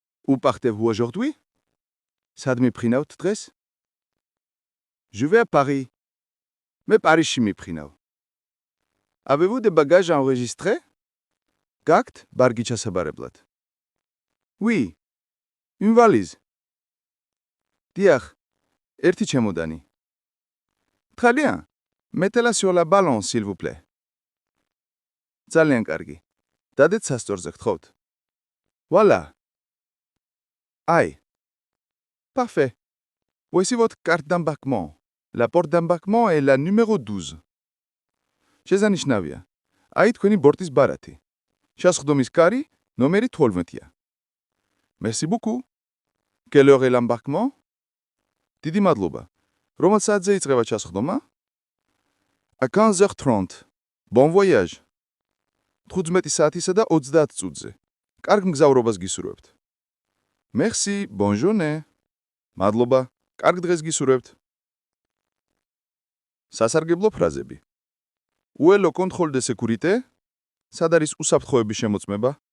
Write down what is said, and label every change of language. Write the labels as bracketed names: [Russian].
[French] Où partez-vous aujourd'hui? [Georgian] სად მიფრინავთ დღეს? [French] Je vais à Paris. [Georgian] მე პარიზში მიფრინავ. [French] Avez-vous des bagages à enregistrer? [Georgian] გაქვთ ბარგი ჩასაბარებლად? [French] Oui. Une valise. [Georgian] დიახ, ერთი ჩემოდანი. [French] Très bien. Mettez-la sur la balance, s'il vous plaît. [Georgian] ძალიან კარგი. დადეთ სასწორზე გთხოვთ. [French] Voilà. Aïe. Parfait. Voici votre carte d'embarquement. La porte d'embarquement est la numéro 12. [Georgian] შესანიშნავია. აი თქვენი ბორტის ბარათი. შესხდომის კარი ნომერი 12-ია. [French] Merci beaucoup. Quelle heure est l'embarquement? [Georgian] დიდი მადლობა. რომელ საათზე იწყება ჩასხდომა? [French] À 15h30. Bon voyage. [Georgian] 15 საათისა და 30 წუთზე. კარგ მგზავრობას გისურვებთ. [French] Merci, bonne journée. [Georgian] მადლობა, კარგ დღეს გისურვებთ. სასარგებლო ფრაზები. [French] Où est le contrôle de sécurité? [Georgian] სად არის უსაფრთხოების შემოწმება?